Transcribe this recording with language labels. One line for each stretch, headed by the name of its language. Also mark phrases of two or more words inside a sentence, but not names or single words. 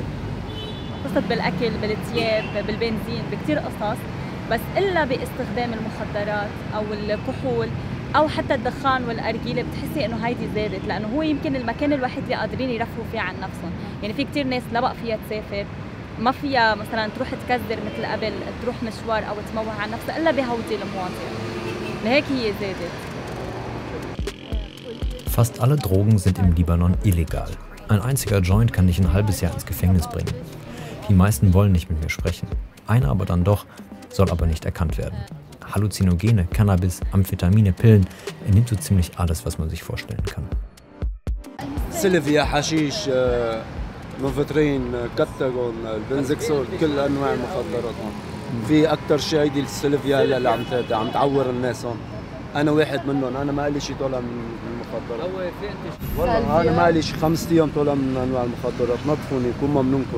Arabic: قصة بالأكل، بالثياب، بالبنزين، بكثير قصص، بس إلا باستخدام المخدرات أو الكحول أو حتى الدخان والأرجيلة بتحسي إنه هيدي زادت، لأنه هو يمكن المكان الوحيد اللي قادرين يرفهوا فيه عن نفسهم. يعني في كثير ناس لا بقى فيها تسافر، ما فيها مثلا تروح تكذر مثل قبل، تروح مشوار أو تموه عن نفسها إلا بهودي المواطن. لهيك هي زادت.
German: Fast alle Drogen sind im Libanon illegal. Ein einziger Joint kann dich ein halbes Jahr ins Gefängnis bringen. Die meisten wollen nicht mit mir sprechen. Einer aber dann doch, soll aber nicht erkannt werden. Halluzinogene, Cannabis, Amphetamine, Pillen, er nimmt so ziemlich alles, was man sich vorstellen kann.
Arabic: سلفيا، حشيش، منفترين، كتاغون، البنزكسول، كل انواع المخدرات هون. في اكثر شيء هيدي السلفيا هلا اللي عم تعور الناس هون. انا واحد منهم، انا ما لي شيء طالع من المخدرات. والله انا ما لي شيء 5 ايام طالع من انواع المخدرات، نظفوني بكون ممنونكم.